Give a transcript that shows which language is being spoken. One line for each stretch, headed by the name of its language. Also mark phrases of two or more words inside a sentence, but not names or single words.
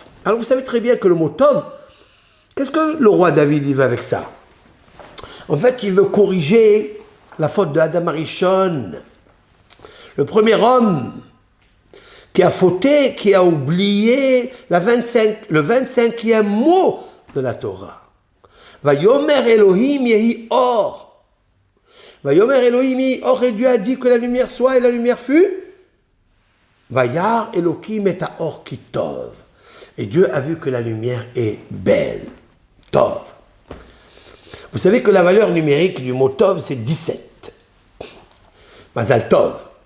French: Alors vous savez très bien que le mot tov, qu'est-ce que le roi David il va avec ça? En fait, il veut corriger la faute de Adam Arishon, le premier homme qui a fauté, qui a oublié le 25e mot de la Torah.
Hebrew: ויאמר אלוהים יהי אור. ויאמר אלוהים יהי אור,
French: et Dieu a dit que la lumière soit et la lumière fut.
Hebrew: וירא אלוהים את אור כי טוב.
French: Et Dieu a vu que la lumière est belle. Tov. Vous savez que la valeur numérique du mot Tov, c'est 17.
Hebrew: מזל טוב.